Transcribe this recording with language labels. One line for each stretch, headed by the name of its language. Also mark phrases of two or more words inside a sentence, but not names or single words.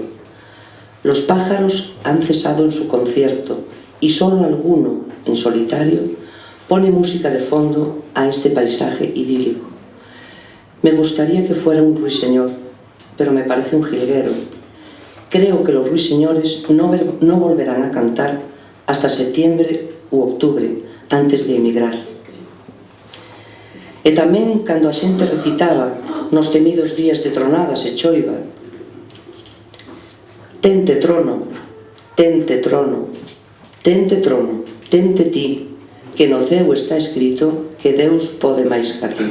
Spanish: Los pájaros han cesado en su concierto y solo alguno, en solitario, pone música de fondo a este paisaje idílico. Me gustaría que fuera un ruiseñor, pero me parece un jilguero. Creo que los ruiseñores no volverán a cantar hasta septiembre u octubre, antes de emigrar.
Galician: E tamén, cando a xente recitaba nos temidos días de tronadas e choiva: tente trono, tente trono, tente trono, tente ti, que no ceo está escrito que Deus pode máis ca ti.